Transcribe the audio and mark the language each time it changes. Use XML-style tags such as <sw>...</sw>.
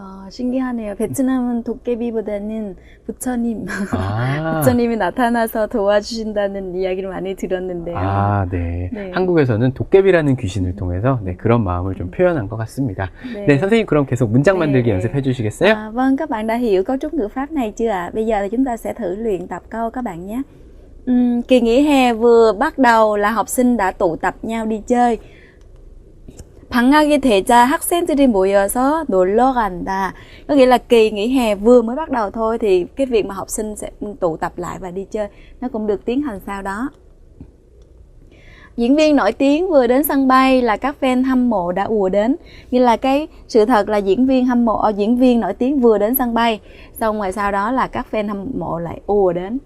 <ko>신기하네요. 베트남은 도깨비보다는 부처님, 부처님이 나타나서 도와주신다는 이야기를 많이 들었는데요. 네. 네. 한국에서는 도깨비라는 귀신을 통해서 네, 그런 마음을 좀 표현한 것 같습니다. 네, 선생님 그럼 계속 문장 만들기 연습해 주시겠어요?</ko> <vi>Vâng, các bạn đã hiểu cấu trúc ngữ pháp này chưa ạ? Bây giờ thì chúng ta sẽ thử luyện tập câu các bạn nhé. Kỳ nghỉ hè vừa bắt đầu là học sinh đã tụ tập nhau đi chơi.</vi> <ko>방학이 되자 학생들이 모여서 놀러 간다.</ko> <vi>Có nghĩa là kỳ nghỉ hè vừa mới bắt đầu thôi thì cái việc mà học sinh sẽ tụ tập lại và đi chơi nó cũng được tiến hành sau đó. Diễn viên nổi tiếng vừa đến sân bay là các fan hâm mộ đã ùa đến. Như là cái sự thật là diễn viên nổi tiếng vừa đến sân bay, xong rồi sau đó là các fan hâm mộ lại ùa đến.</vi>